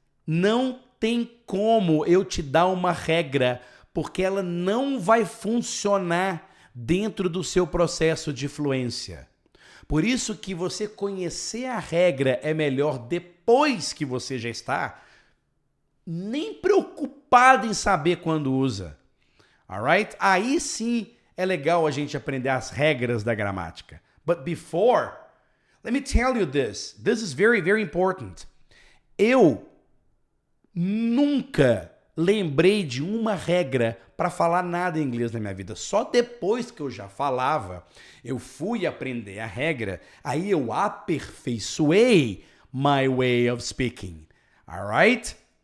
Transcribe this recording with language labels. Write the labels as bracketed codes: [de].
[pt] Não tem como eu te dar uma regra, porque ela não vai funcionar dentro do seu processo de fluência. Por isso que você conhecer a regra é melhor depois que você já está nem preocupado em saber quando usa. Alright? Aí sim é legal a gente aprender as regras da gramática. [en] But before, let me tell you this. This is very, very important. [pt] Eu nunca lembrei de uma regra para falar nada em inglês na minha vida. Só depois que eu já falava, eu fui aprender a regra, aí eu aperfeiçoei [en] my way of speaking. [pt] Alright?